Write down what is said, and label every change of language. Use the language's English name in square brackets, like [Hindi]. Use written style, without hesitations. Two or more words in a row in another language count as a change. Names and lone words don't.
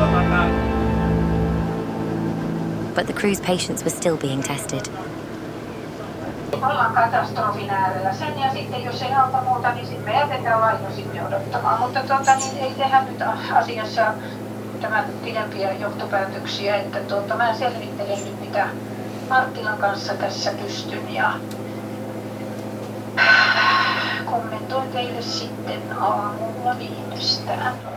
[English] But the crew's patience was still being tested. [Finnish] Ollaan katastrofin äärellä sen ja sitten jos ei auta muuta, niin sitten me jätetään laino sinne odottamaan. Mutta niin ei tehdä nyt asiassa tämän pidempiä johtopäätöksiä, että mä selvittelen nyt mitä Marttilan kanssa tässä pystyn ja kommentoin teille sitten aamulla viimeistään.